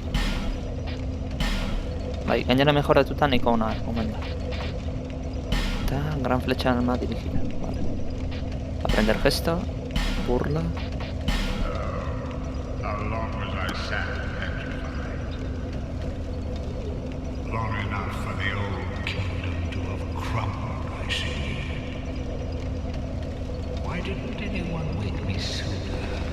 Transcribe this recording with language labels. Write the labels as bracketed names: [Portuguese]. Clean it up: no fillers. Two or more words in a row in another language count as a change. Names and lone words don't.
[Basque] Bai, gainera mejoratuta nahiko ona omen da. [Spanish] Eta gran flecha alma dirigida. Vale. Aprender gesto. Burla. [English] How long was I sat petrified? Long enough for the old kingdom to have crumbled, I see. Why didn't anyone wake me sooner?